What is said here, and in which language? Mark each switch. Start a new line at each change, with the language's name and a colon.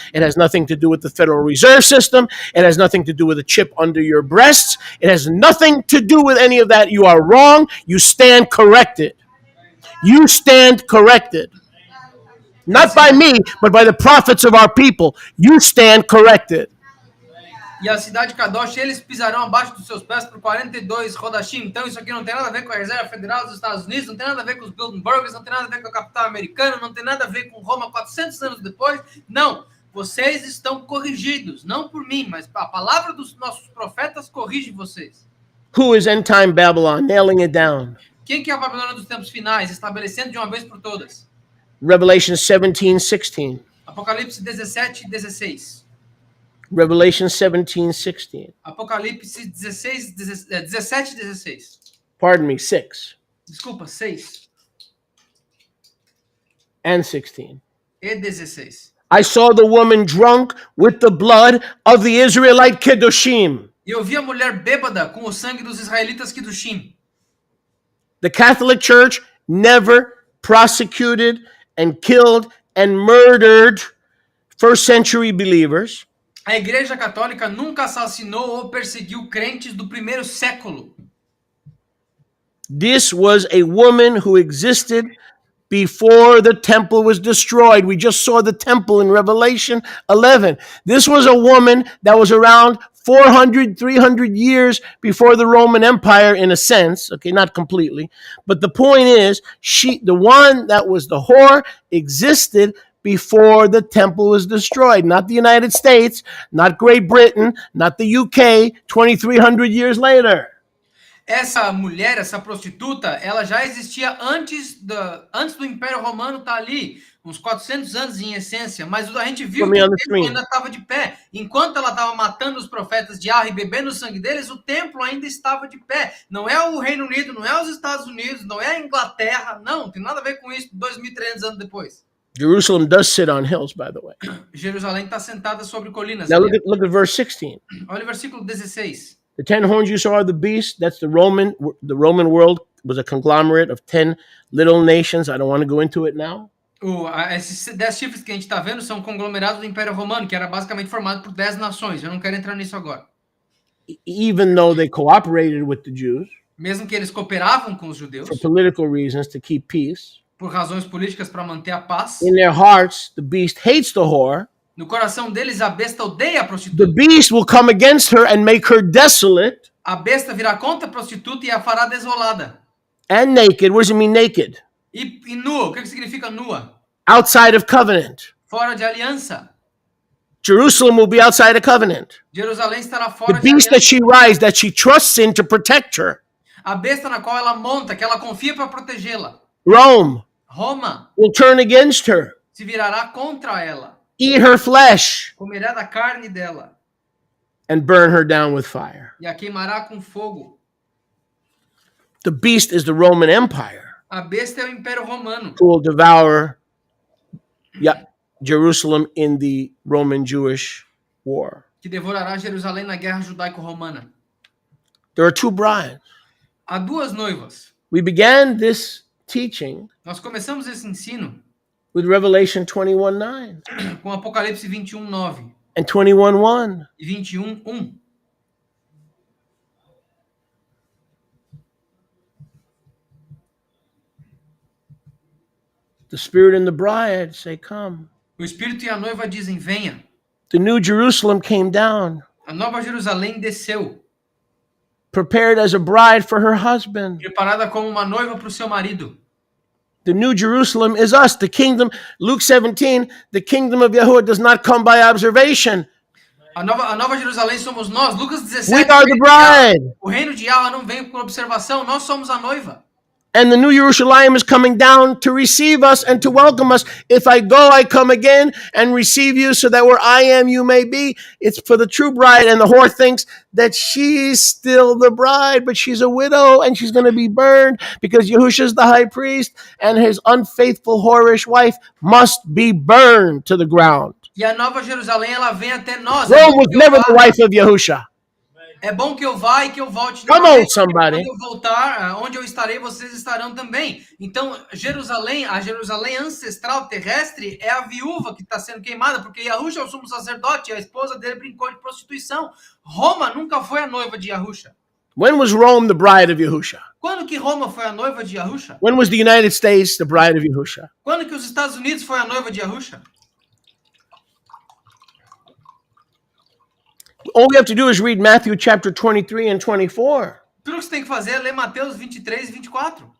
English: It has nothing to do with the Federal Reserve System. It has nothing to do with a chip under your breasts. It has nothing to do with any of that. You are wrong. You stand corrected. You stand corrected. Not by me, but by the prophets of our people. You stand corrected.
Portuguese: E a cidade de Kadosh, eles pisarão abaixo dos seus pés por 42 Rodashim. Então isso aqui não tem nada a ver com a Reserva Federal dos Estados Unidos, não tem nada a ver com os Bilderbergers, não tem nada a ver com a capital americana, não tem nada a ver com Roma 400 anos depois. Não, vocês estão corrigidos, não por mim, mas a palavra dos nossos profetas corrige vocês.
English: Who is end time Babylon? Nailing it down.
Portuguese: Quem que é a Babilônia dos tempos finais, estabelecendo de uma vez por todas?
English: Revelation 17:16.
Portuguese: Apocalipse 17:16.
English: Revelation 17:16.
Portuguese: Apocalipse 17:16.
English: Pardon me, 6.
Portuguese: Desculpa, 6
English: and 16.
Portuguese: e 16.
English: I saw the woman drunk with the blood of the Israelite Kedoshim.
Portuguese: E eu vi a mulher bêbada com o sangue dos israelitas Kedoshim.
English: The Catholic Church never prosecuted and killed and murdered first century believers.
Portuguese: A Igreja Católica nunca assassinou ou perseguiu crentes do primeiro século.
English: This was a woman who existed before the temple was destroyed. We just saw the temple in Revelation 11. This was a woman that was around 400, 300 years before the Roman Empire, in a sense. Okay, not completely. But the point is, the one that was the whore, existed before the temple was destroyed. Not the United States, not Great Britain, not the UK, 2,300 years later.
Portuguese: Essa mulher, essa prostituta, ela já existia antes do Império Romano estar ali, uns 400 anos em essência, mas a gente viu que o templo ainda estava de pé. Enquanto ela estava matando os profetas de Yahweh e bebendo o sangue deles, o templo ainda estava de pé. Não é o Reino Unido, não é os Estados Unidos, não é a Inglaterra, não tem nada a ver com isso 2.300 anos depois.
English: Jerusalem does sit on hills, by the way.
Portuguese: Jerusalém está sentada sobre colinas.
English: Now look at verse 16.
Portuguese: Olha o versículo 16.
English: The 10 horns you saw are the beast. That's the Roman world was a conglomerate of 10 little nations. I don't want to go into it now.
Portuguese: Esses 10 chifres que a gente está vendo são conglomerados do Império Romano, que era basicamente formado por 10 nações. Eu não quero entrar nisso agora.
English: Even though they cooperated with the Jews.
Portuguese: Mesmo que eles cooperavam com os judeus.
English: For political reasons, to keep peace.
Portuguese: Por razões políticas para manter a paz.
English: In their hearts, the beast hates the whore.
Portuguese: No coração deles, a besta odeia a prostituta.
English: The beast will come against her and make her desolate.
Portuguese: A besta virá contra a prostituta e a fará desolada.
English: And naked. What does it mean naked?
Portuguese: E nua. O que significa nua?
English: Outside of covenant.
Portuguese: Fora de aliança.
English: Jerusalem will be outside of covenant.
Portuguese: Jerusalém estará fora de aliança.
English: The beast that she rides, that she trusts in to protect her.
Portuguese: A besta na qual ela monta, que ela confia para protegê-la.
English: Roma will turn against her.
Portuguese: Se virará contra ela.
English: Eat her flesh.
Portuguese: Comerá da carne dela.
English: And burn her down with fire.
Portuguese: E a queimará com fogo.
English: The beast is the Roman Empire.
Portuguese: A besta é o Império Romano.
English: Who will devour Jerusalem in the Roman-Jewish war.
Portuguese: Que devorará Jerusalém na guerra judaico-romana.
English: There are 2 brides.
Portuguese: Há 2 noivas.
English: We began this teaching.
Portuguese: Nós começamos esse ensino
English: with Revelation 21:9.
Portuguese: Com Apocalipse 21:9.
English: And 21:1.
Portuguese: E 21:1.
English: The Spirit and the bride say, come.
Portuguese: O Espírito e a noiva dizem, venha.
English: The New Jerusalem came down,
Portuguese: A Nova Jerusalém desceu,
English: prepared as a bride for her husband.
Portuguese: preparada como uma noiva para o seu marido.
English: The New Jerusalem is us, the kingdom. Luke 17, the kingdom of Yahuwah does not come by observation.
Portuguese: A Nova Jerusalém somos nós. Lucas 17.
English: We are the bride.
Portuguese: O reino de Yahweh não vem por observação, nós somos a noiva.
English: And the New Jerusalem is coming down to receive us and to welcome us. If I go, I come again and receive you so that where I am, you may be. It's for the true bride. And the whore thinks that she's still the bride, but she's a widow and she's going to be burned because Yahusha's the high priest and his unfaithful, whorish wife must be burned to the ground.
Portuguese: E a Nova Jerusalém, ela vem até nós.
English: Rome was never the wife of Yahusha.
Portuguese: É bom que eu vá e que eu volte.
English: Come on, somebody.
Portuguese: Quando eu voltar, onde eu estarei, vocês estarão também. Então, Jerusalém, a Jerusalém ancestral terrestre é a viúva que está sendo queimada, porque Yahusha é o sumo sacerdote, e a esposa dele brincou de prostituição. Roma nunca foi a noiva de Yahusha.
English: When was Rome the bride of Yahusha?
Portuguese: Quando que Roma foi a noiva de Yahusha?
English: When was the United States the bride of Yahusha?
Portuguese: Quando que os Estados Unidos foi a noiva de Yahusha?
English: All we have to do is read Matthew chapter 23 and 24.
Portuguese: Tudo que você tem que fazer é ler Mateus 23 e 24.